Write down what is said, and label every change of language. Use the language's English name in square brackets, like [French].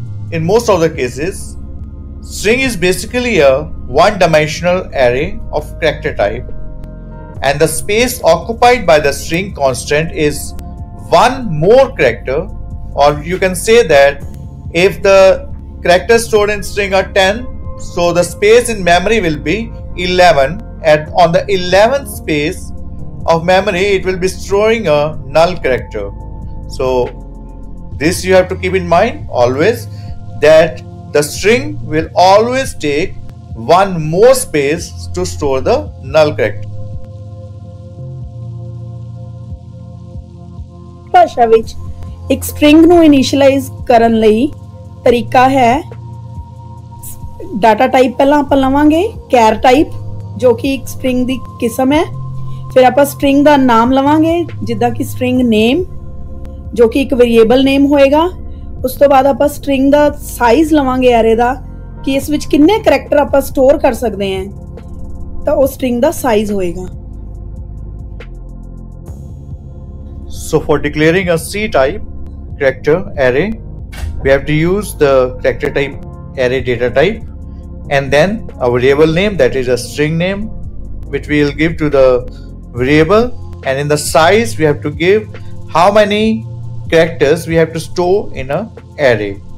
[English] in most of the cases, string is basically a one-dimensional array of character type, and the space occupied by the string constant is one more character, or you can say that if the characters stored in string are 10, so the space in memory will be 11, and on the 11th space of memory it will be storing a null character. So this you have to keep in mind always, that the string will always take one more space to store the null character. [Punjabi] ਭਾਸ਼ਾ ਵਿੱਚ ਇੱਕ string ਨੂੰ ਇਨੀਸ਼ੀਅਲਾਈਜ਼ ਕਰਨ ਲਈ ਤਰੀਕਾ ਹੈ data type ਪਹਿਲਾਂ ਆਪਾਂ ਲਵਾਂਗੇ ਕੈਰ ਟਾਈਪ ਜੋ ਕਿ ਇੱਕ ਸਟ੍ਰਿੰਗ ਦੀ ਕਿਸਮ ਹੈ। ਫਿਰ ਆਪਾਂ ਸਟ੍ਰਿੰਗ ਦਾ ਨਾਮ ਲਵਾਂਗੇ ਜਿੱਦਾਂ ਕਿ ਸਟ੍ਰਿੰਗ ਨੇਮ ਜੋ ਕਿ ਇੱਕ ਵੇਰੀਏਬਲ ਨੇਮ ਹੋਏਗਾ। ਉਸ ਤੋਂ ਬਾਅਦ ਆਪਾਂ ਸਟ੍ਰਿੰਗ ਦਾ ਸਾਈਜ਼ ਲਵਾਂਗੇ ਐਰੇ ਦਾ ਕਿ ਇਸ ਵਿੱਚ ਕਿੰਨੇ ਕਰੈਕਟਰ ਆਪਾਂ ਸਟੋਰ ਕਰ ਸਕਦੇ ਹਾਂ, ਤਾਂ ਉਹ ਸਟ੍ਰਿੰਗ ਦਾ ਸਾਈਜ਼ ਹੋਏਗਾ। [English] So for declaring a C-type character array, we have to use the character type array data type, and then a variable name, that is a string name, which we will give to the variable, and in the size we have to give how many characters we have to store in a array.